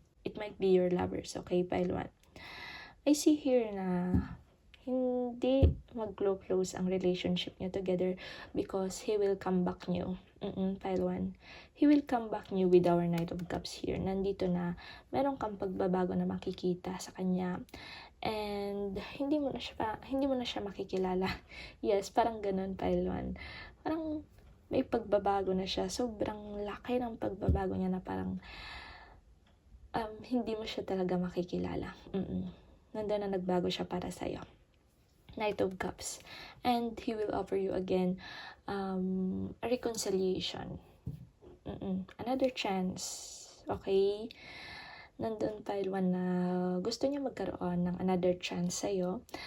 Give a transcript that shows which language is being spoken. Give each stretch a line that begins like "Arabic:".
English: It might be your lovers, okay, pile 1. I see here
Filipino: na hindi mag-close ang relationship niyo
English: together because he will come back new. Pile 1. He will come back new with our Knight of Cups here.
Filipino: Nandito na, meron kang pagbabago na makikita sa kanya. And hindi mo na siya makikilala. Yes, parang ganun, pile 1. Parang may pagbabago na siya. Sobrang laki ng pagbabago niya na parang hindi mo siya talaga makikilala. Nandun na nagbago siya para sa'yo.
English: Knight of Cups. And he will offer you again a reconciliation. Another chance. Okay?
Filipino: Nandun pile 1 na gusto niya magkaroon ng
English: another chance
Filipino: sa'yo.